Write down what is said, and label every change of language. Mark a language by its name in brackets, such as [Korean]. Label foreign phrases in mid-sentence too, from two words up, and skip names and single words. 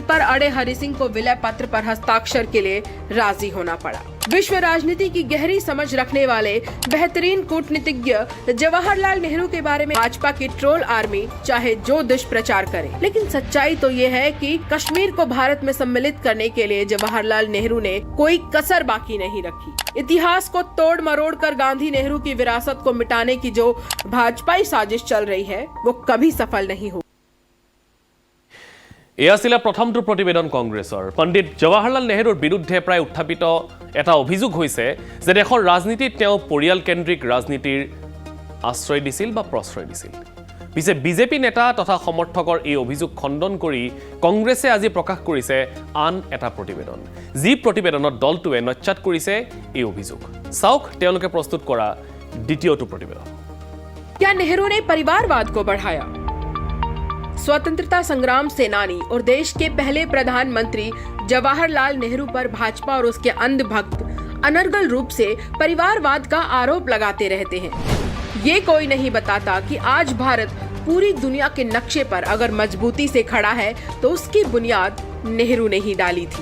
[Hindi] पर अड़े हरि सिंह को विलय पत्र पर हस्ताक्षर के लिए राजी होना पड़ा विश्व राजनीति की गहरी समझ रखने वाले बेहतरीन कूटनीतिज्ञ जवाहरलाल नेहरू के बारे में भाजपा की [English] troll army [Hindi] चाहे जो दुष्प्रचार करे लेकिन सच्चाई तो ये है कि कश्मीर को भारत में सम्मिलित करने के लिए जवाहरलाल नेहरू ने कोई कसर बाकी नहीं रखी इतिहास को तोड़ मरोड़ कर गांधी नेहरू की विरासत को मिटाने की जो भाजपाई साजिश चल रही है वो कभी सफल नहीं हो [Assamese] এয়া ছিল প্ৰথমটো প্ৰতিবেদন কংগ্ৰেছৰ পণ্ডিত জৱাহৰলাল নেহৰুৰ বিৰুদ্ধে প্ৰায় উত্থাপিত এটা অভিযোগ হৈছে যে দেশৰ ৰাজনীতিত তেওঁ পৰিয়াল কেন্দ্ৰিক ৰাজনীতিৰ আশ্ৰয় দিছিল বা প্ৰশ্ৰয় দিছিল পিছে বিজেপি নেতা তথা সমৰ্থকৰ এই অভিযোগ খণ্ডন কৰি কংগ্ৰেছে আজি প্ৰকাশ কৰিছে আন এটা প্ৰতিবেদন যি প্ৰতিবেদনত দলটোৱে নচ্যাত কৰিছে এই অভিযোগ চাওক তেওঁলোকে প্ৰস্তুত কৰা দ্বিতীয়টো প্ৰতিবেদন [Hindi] क्या नेहरू ने परिवारवाद को बढ़ाया? स्वतंत्रता संग्राम सेनानी और देश के पहले प्रधानमंत्री जवाहरलाल नेहरू पर भाजपा और उसके अंधभक्त अनर्गल रूप से परिवारवाद का आरोप लगाते रहते हैं। ये कोई नहीं बताता कि आज भारत पूरी दुनिया के नक्शे पर अगर मजबूती से खड़ा है तो उसकी बुनियाद नेहरू ने ही डाली थी।